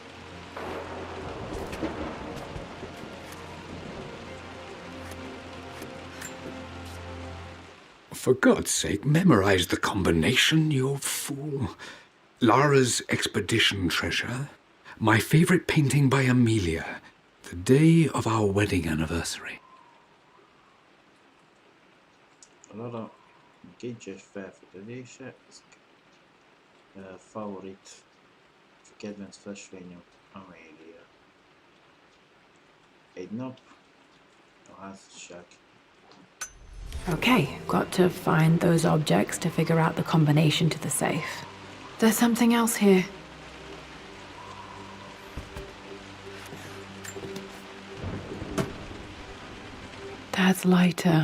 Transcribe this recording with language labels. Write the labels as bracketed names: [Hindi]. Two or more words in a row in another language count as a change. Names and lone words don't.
[English] For God's sake, memorize the combination, you fool. Lara's expedition treasure, my favorite painting by Amelia, the day of our wedding anniversary. [Hungarian] Lara kincses felfedezése, favorit, kedvenc festményem, Amélia. Egy nap, a házasság. [English] Okay, got to find those objects to figure out the combination to the safe. There's something else here. Dad's lighter.